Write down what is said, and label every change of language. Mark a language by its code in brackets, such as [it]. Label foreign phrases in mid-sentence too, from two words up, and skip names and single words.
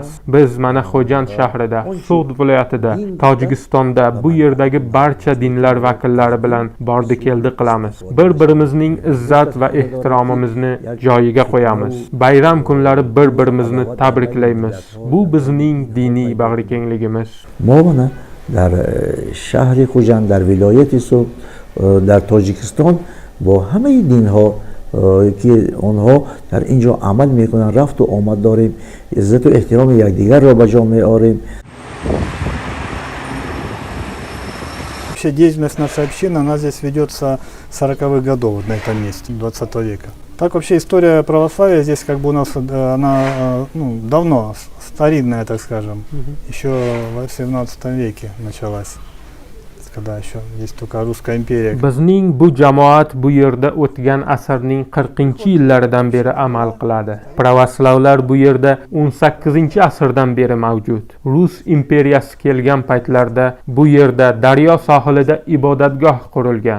[uz] Biz mana Xo'jand shahrida, So'g'd viloyatida, Tojikistonda bu yerdagi barcha dinlar vakillari bilan bordi-keldi qilamiz. Bir-birimizning izzat va ehtiromimizni joyiga qo'yamiz. Bayram kunlari bir-birimizni tabriklaymiz. Bu bizning diniy bag'rikengligimiz. [tg] در شهر خوجند در ولایت سوگد در تاجیکستان با همه دین ها که آنها در اینجا عمل میکنن رفت و آمد داریم، عزت و احترام یکدیگر را به جا میآوریم. [ru] Вообще деятельность нашей общины, она здесь ведется с 40-х годов на этом месте, 20 века. Так вообще история православия здесь как бы у нас она давно, старинная, так скажем, еще в 17 веке началась. Когда еще есть только Русская империя. [uz] Bizning bu jamoat bu yerda o'tgan asrning 40-yillaridan beri amal qiladi. Pravoslavlar bu yerda 18-asrdan beri mavjud. Rus imperiyasi kelgan paytlarda bu yerda daryo sohilida ibodatgoh qurilgan.